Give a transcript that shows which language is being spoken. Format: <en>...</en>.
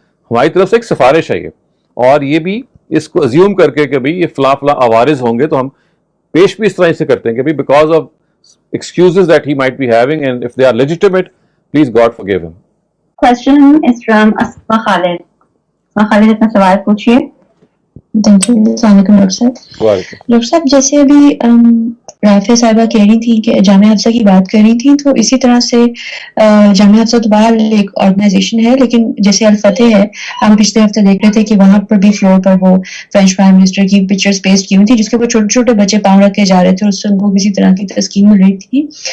<ur>ہماری طرف سے ایک سفارش ہے یہ، اور یہ بھی اس کو ازیوم کر کے کہ بھئی یہ فلاں عوارض ہوں گے تو ہم پیش بھی اس طرح سے کرتے ہیں کہ بھئی</ur> <en>Because of excuses that he might be having and if they are legitimate, please God forgive him. Question is from Asma Khalid.</en> <ur>Asma Khalid اپنا سوال پوچھیے. السلام علیکم ڈاکٹر صاحب. ڈاکٹر صاحب جیسے ابھی رافع صاحبہ کہہ رہی تھی کہ جامعہ حفصہ کی بات کر رہی تھی، تو اسی طرح سے جامعہ حفصہ تو بہر ایک آرگنائزیشن ہے، لیکن جیسے الفتح ہے، ہم پچھلے ہفتے دیکھ رہے تھے کہ وہاں پر بھی فلور پر وہ فرینچ پرائم منسٹر کی پکچرز پیسٹ کی ہوئی تھی جس کے اوپر چھوٹے چھوٹے بچے پاؤں رکھ کے جا رہے تھے اور اس سے ان کو کسی طرح کی تسکین مل رہی تھی.</ur>